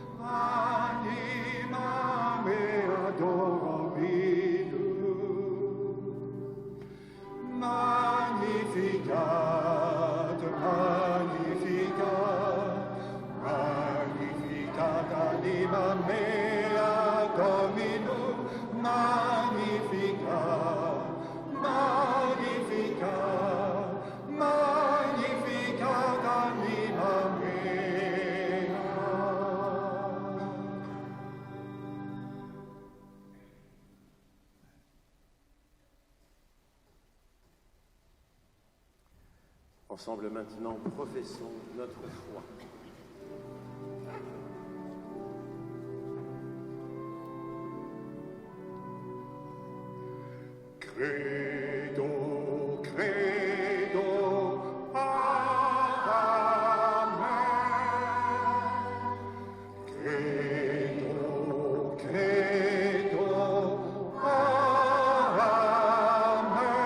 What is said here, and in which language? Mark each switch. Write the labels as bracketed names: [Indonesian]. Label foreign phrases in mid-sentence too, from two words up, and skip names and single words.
[Latin] anima mea Dominum, Magnificat, Magnificat, Magnificat anima mea Dominum, Magnificat, Magnificat, Magnificat anima mea. [French] Ensemble maintenant, professons notre foi. [Latin] Credo, credo, amen. Credo, credo, amen.